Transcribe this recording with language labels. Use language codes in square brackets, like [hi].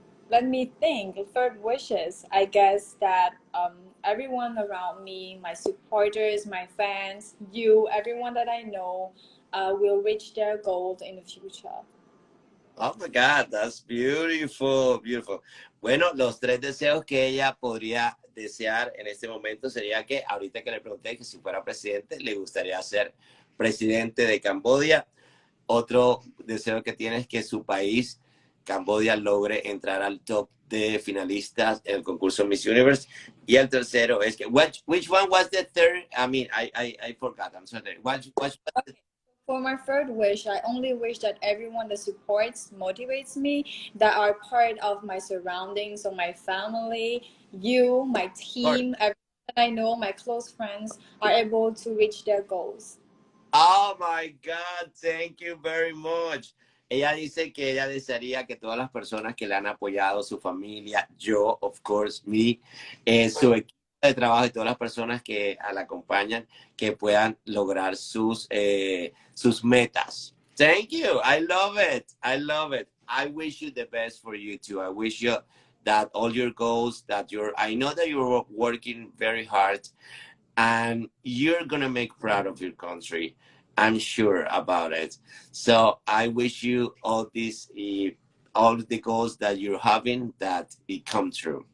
[en] Let me think. 3rd wishes. I guess that everyone around me, my supporters, my fans, you, everyone that I know, will reach their goals in the future. Oh my God, that's beautiful, beautiful. [es] Bueno, los 3 deseos que ella podría desear en este momento sería que ahorita que le pregunté que si fuera presidente, le gustaría ser presidente de Cambodia. Otro deseo que tiene es que su país, Cambodia, logre entrar al top de finalistas en el concurso Miss Universe. Y el tercero es que, [en] which one was the third? I mean, I forgot, I'm sorry. Okay. For my 3rd wish, I only wish that everyone that supports, motivates me, that are part of my surroundings, so my family, you, my team, everyone that I know, my close friends, are able to reach their goals. Oh my God, thank you very much. [es] Ella dice que ella desearía que todas las personas que le han apoyado, su familia, yo, [en] of course, me, [es] su equipo de trabajo y todas las personas que la acompañan, que puedan lograr sus metas. [en] Thank you. I love it. I love it. I wish you the best for you too. I wish you that all your goals, I know that you're working very hard and you're going to make proud of your country. I'm sure about it. So I wish you all the goals that you're having, that it come true.